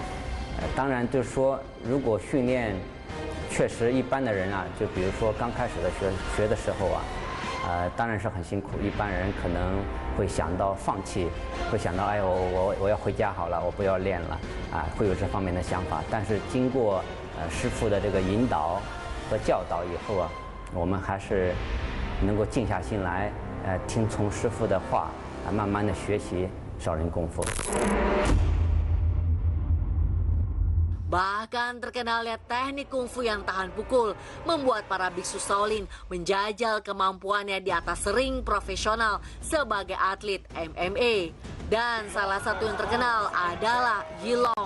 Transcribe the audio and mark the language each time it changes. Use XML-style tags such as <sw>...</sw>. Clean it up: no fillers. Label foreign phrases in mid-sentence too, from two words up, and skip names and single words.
<zh>当然就是说，如果训练确实一般的人就比如说刚开始的学的时候当然是很辛苦，一般人可能会想到放弃，会想到哎我要回家好了，我不要练了会有这方面的想法。但是经过师父的这个引导和教导以后我们还是能够静下心来听从师父的话慢慢的学习少林功夫。</zh> <id>Bahkan terkenalnya teknik kungfu yang tahan pukul membuat para biksu Shaolin menjajal kemampuannya di atas ring profesional sebagai atlet MMA. Dan salah satu yang terkenal adalah Yilong.</id>